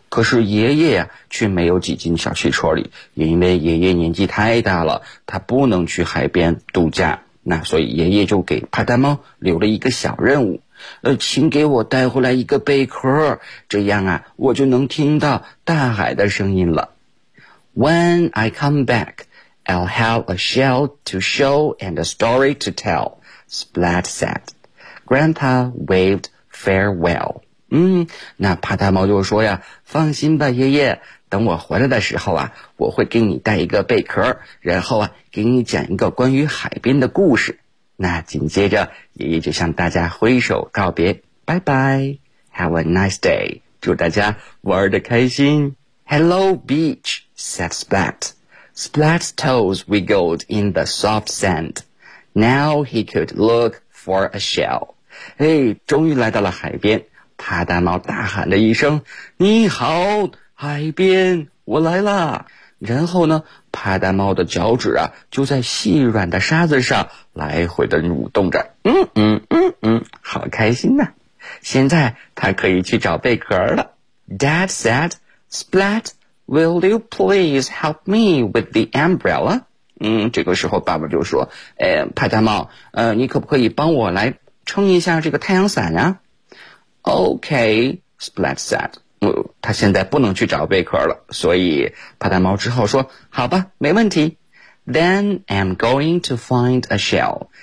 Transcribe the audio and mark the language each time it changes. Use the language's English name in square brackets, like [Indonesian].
[Chinese] 可是爷爷呀，却没有挤进小汽车里，因为爷爷年纪太大了，他不能去海边度假。那所以爷爷就给帕达猫留了一个小任务，请给我带回来一个贝壳，这样啊，我就能听到大海的声音了。 [English] When I come back, I'll have a shell to show and a story to tell, Splat said. Grandpa waved farewell. [Chinese] 那帕达猫就说呀，放心吧爷爷，等我回来的时候啊，我会给你带一个贝壳，然后啊给你讲一个关于海边的故事。那紧接着爷爷就向大家挥手告别，拜拜， [English] Have a nice day, [Chinese] 祝大家玩得开心。 [English] Hello beach, said Splat. Splat's toes wiggled in the soft sand. Now he could look for a shell. [Chinese] 哎，终于来到了海边，帕达猫大喊了一声，你好海边，我来啦。然后呢，帕达猫的脚趾啊，就在细软的沙子上来回的蠕动着，好开心呐。现在他可以去找贝壳了。 [English] Dad said, Splat, will you please help me with the umbrella? [Chinese] 这个时候爸爸就说，帕达猫，你可不可以帮我来撑一下这个太阳伞呀？ [English] Okay, Splat said. [Chinese] 他现在不能去找贝壳了，所以帕达猫只好说，好吧，没问题。 [English] Then I'm going to find a shell.